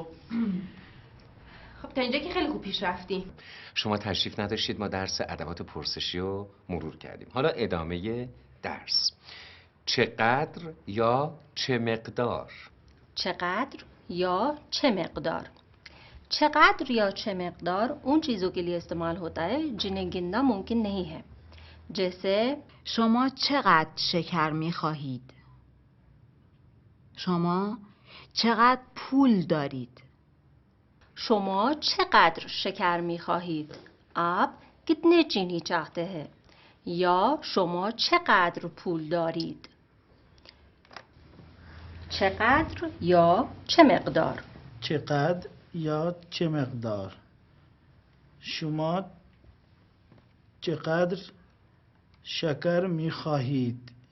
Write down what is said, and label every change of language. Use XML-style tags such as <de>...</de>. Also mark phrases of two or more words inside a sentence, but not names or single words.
<fa>خب تا اینجا که خیلی خوب پیش رفتیم. شما تشریف نداشتید، ما درس ادوات پرسشی رو مرور کردیم. حالا ادامه درس. چقدر یا چه مقدار؟ چقدر یا چه مقدار؟ چقدر یا چه مقدار</fa> <hi>उन चीज़ों के लिए इस्तेमाल होता है जिन्हें गिनना मुमकिन नहीं है. जैसे</hi> <fa>شما چقدر شکر میخواهید؟ شما چقدر پول دارید؟ شما چقدر شکر می خواهید؟</fa> <hi>आप कितने चीनी चाहते हैं?</hi> <fa>یا شما چقدر پول دارید؟ چقدر یا چه مقدار؟ چقدر یا چه مقدار؟ شما چقدر شکر می خواهید؟</fa>